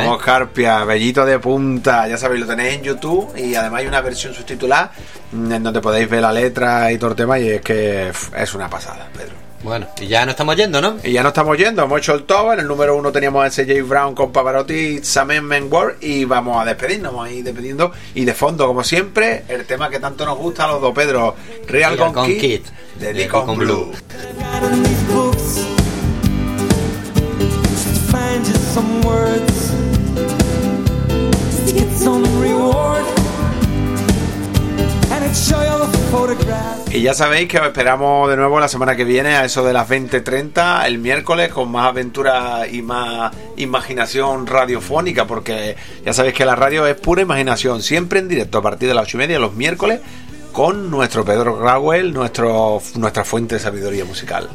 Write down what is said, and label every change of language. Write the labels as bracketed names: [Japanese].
[Spanish] ¿eh? Como escarpia, vellito de punta. Ya sabéis, lo tenéis en YouTube, y además hay una versión subtitulada en donde podéis ver la letra y todo el tema, y es que es una pasada, Pedro. Bueno, y ya no estamos yendo, ¿no? Y ya no estamos yendo, hemos hecho el top. En el número uno teníamos a ese James Brown con Pavarotti, Samen Menward, y vamos a despedirnos, vamos a ir despediendo. Y de fondo, como siempre, el tema que tanto nos gusta a los dos, Pedro, Real Gone Kid, de Deacon Blue. [English] In these books, just to find you some words, just to get some reward, and it show you the photograph. [Spanish] Y ya sabéis que os esperamos de nuevo la semana que viene a eso de las 20:30, el miércoles, con más aventura y más imaginación radiofónica, porque ya sabéis que la radio es pura imaginación, siempre en directo a partir de las 8:30 los miércoles, con nuestro Pedro Rawell, nuestra fuente de sabiduría musical.